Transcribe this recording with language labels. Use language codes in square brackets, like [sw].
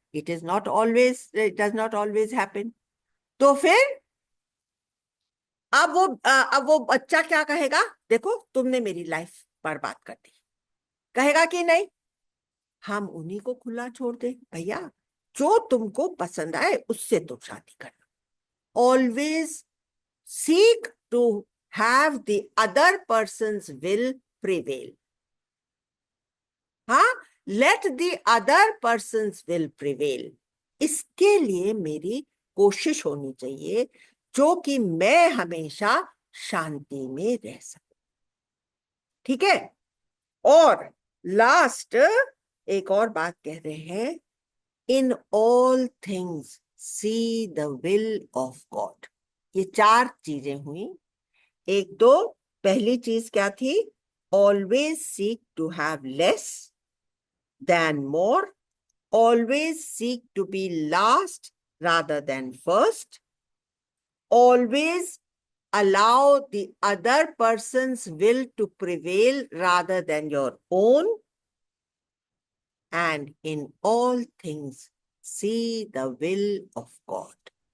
[en] It is not always, it does not always happen. [hi] तो फिर अब वो बच्चा क्या कहेगा? देखो तुमने मेरी लाइफ बर्बाद कर दी, कहेगा कि नहीं? हम उन्हीं को खुला छोड़ दे भैया, जो तुमको पसंद आए उससे तुम शादी करना। [en] Always seek to have the other person's will prevail। [hi] हाँ, [en] let the other person's will prevail, [hi] इसके लिए मेरी कोशिश होनी चाहिए जो कि मैं हमेशा शांति में रह सकूं। ठीक है। और लास्ट एक और बात कह रहे हैं, [en] In all things see the will of God. [hi] ये 4 चीजें हुई। एक तो पहली चीज क्या थी? [en] Always seek to have less than more, always seek to be last rather than first, always allow the other person's will to prevail rather than your own, and in all things see the will of God.